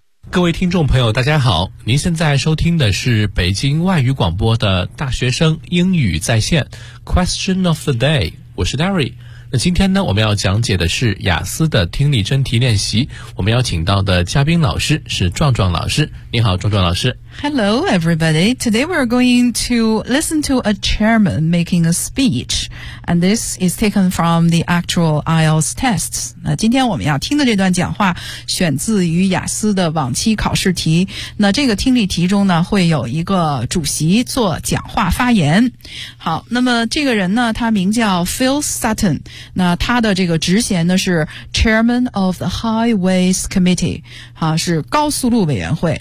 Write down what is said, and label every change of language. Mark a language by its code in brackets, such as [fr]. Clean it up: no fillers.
[zh] 各位听众朋友，大家好，您现在收听的是北京外语广播的大学生英语在线 [en] Question of the day， [zh] 我是 Darry。那今天呢，我们要讲解的是雅思的听力真题练习。我们邀请到的嘉宾老师是壮壮老师。你好，壮壮老师。 [en] Hello, everybody. Today we are going to listen to a chairman making a speech, and this is taken from the actual IELTS tests. [zh] 那今天我们要听的这段讲话选自于雅思的往期考试题。那这个听力题中呢，会有一个主席做讲话发言。好，那么这个人呢，他名叫 Phil Sutton。那他的这个职衔呢是 Chairman of the Highways Committee， 啊，是高速路委员会。